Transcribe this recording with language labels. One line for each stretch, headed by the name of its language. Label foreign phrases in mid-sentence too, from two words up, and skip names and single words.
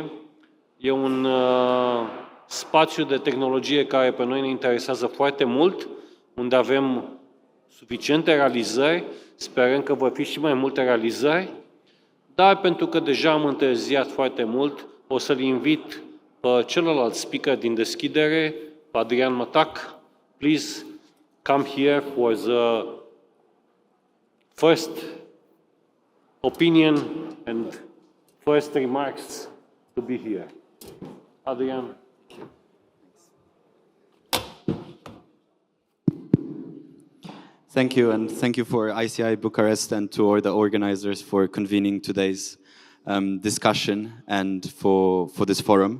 Romanian: E un spațiu de tehnologie care pe noi ne interesează foarte mult, unde avem suficiente realizări, sperăm că vor fi și mai multe realizări, dar pentru că deja am întârziat foarte mult, o să-l invit pe celălalt speaker din deschidere, pe Adrian Matak.
English: Please come here for the first opinion and first remarks to be here. Adrian. Thank you, and thank you for ICI Bucharest and to all the organizers for convening today's discussion and for this forum.